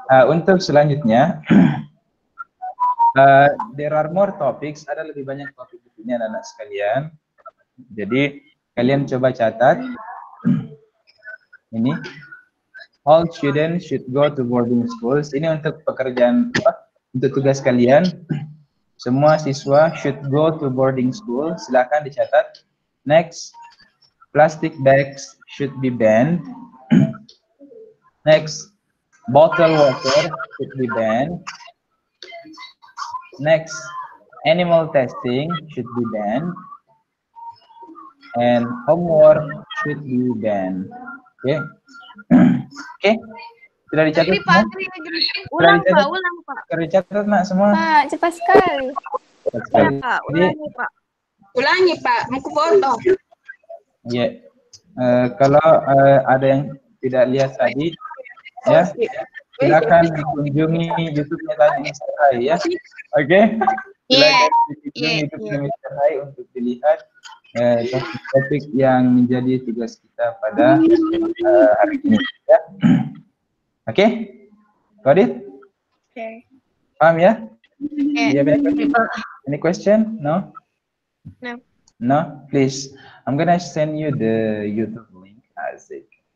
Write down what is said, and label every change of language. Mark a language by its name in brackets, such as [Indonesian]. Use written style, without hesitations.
[Indonesian] Untuk selanjutnya, there are more topics, ada lebih banyak topik di sini anak-anak sekalian. Jadi kalian coba catat. [English] Ini all students should go to boarding schools. [Indonesian] Ini untuk pekerjaan untuk tugas kalian. [English] Semua siswa should go to boarding school. Silakan dicatat. Next, plastic bags should be banned. Next, bottled water should be banned. Next, animal testing should be banned. And homework should be banned. [Indonesian] Oke. Oke. Sudah dicatat semua? Ulang Pak. Sudah dicatat nak semua? Pak, cepat sekali. Cepat sekali. Pak, Jadi, Ulangi Pak, mau ku foto. ya. Kalau ada yang tidak lihat tadi, ya, silakan dikunjungi YouTube-nya tadi Mr. Hai ya. Oke. Silakan dikunjungi YouTube-nya Mr. Hai untuk dilihat topik-topik yang menjadi tugas kita pada hari ini ya. [English] Oke? Got it? Okay. [Indonesian] Paham ya? [English] Do you have any question? No? No. No? Please. I'm gonna send you the YouTube link as it.